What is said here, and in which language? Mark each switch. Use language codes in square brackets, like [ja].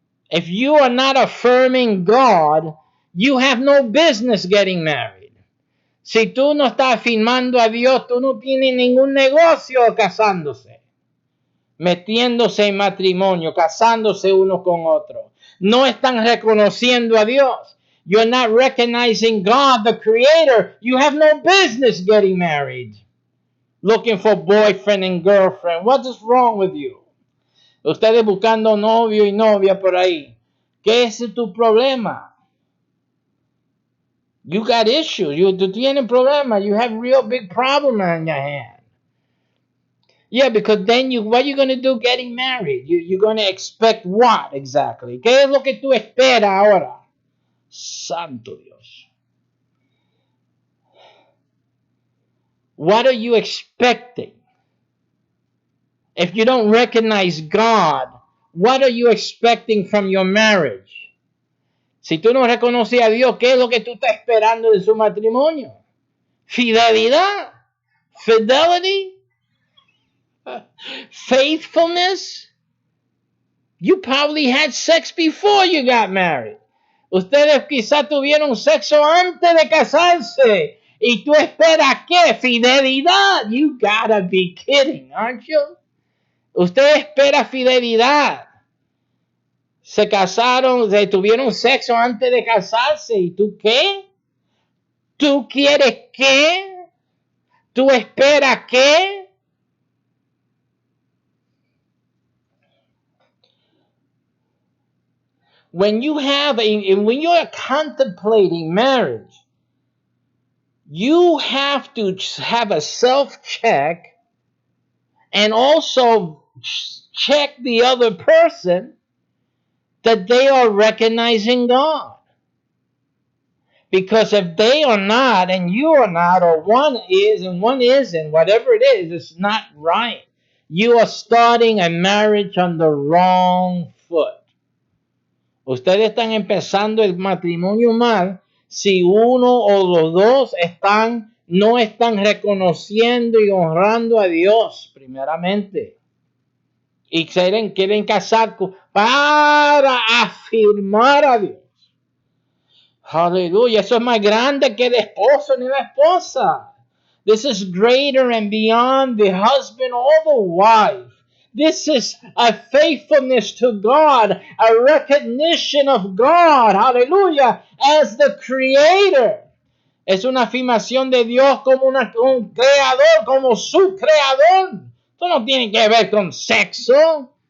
[en] If you are not affirming God, you have no business getting married. [es] Si tú no estás afirmando a Dios, tú no tienes ningún negocio casándose, metiéndose en matrimonio, casándose uno con otro. No están reconociendo a Dios. [en] You're not recognizing God, the Creator. You have no business getting married. Looking for boyfriend and girlfriend. What is wrong with you? [es] Ustedes buscando novio y novia por ahí. ¿Qué es tu problema? [en] You got issues. [es] Tú tienes problemas. [en] You have real big problem on your hand. Yeah, because then what are you going to do getting married? You're going to expect what exactly? [es] ¿Qué es lo que tú esperas ahora? Santo Dios. [en] What are you expecting? If you don't recognize God, what are you expecting from your marriage? [es] Si tú no reconoces a Dios, ¿qué es lo que tú estás esperando de su matrimonio? Fidelidad, [en] fidelity, faithfulness. You probably had sex before you got married. [es] Ustedes quizás tuvieron sexo antes de casarse. ¿Y tú esperas qué? Fidelidad. [en] You gotta be kidding, aren't you? [es] Usted espera fidelidad. Se casaron, tuvieron sexo antes de casarse. ¿Y tú qué? ¿Tú quieres qué? ¿Tú esperas qué? [en] When you're contemplating marriage, you have to have a self-check And also check the other person that they are recognizing God. Because if they are not and you are not, or one is and one isn't, whatever it is, it's not right. You are starting a marriage on the wrong foot. [es] Ustedes están empezando el matrimonio mal si uno o los dos no están reconociendo y honrando a Dios primeramente. Y quieren casar para afirmar a Dios. Aleluya, eso es más grande que el esposo ni la esposa. [en] This is greater and beyond the husband or the wife. This is a faithfulness to God, a recognition of God, hallelujah, as the creator. [es] Es una afirmación de Dios como un creador, como su creador. Esto no tiene que ver con sexo.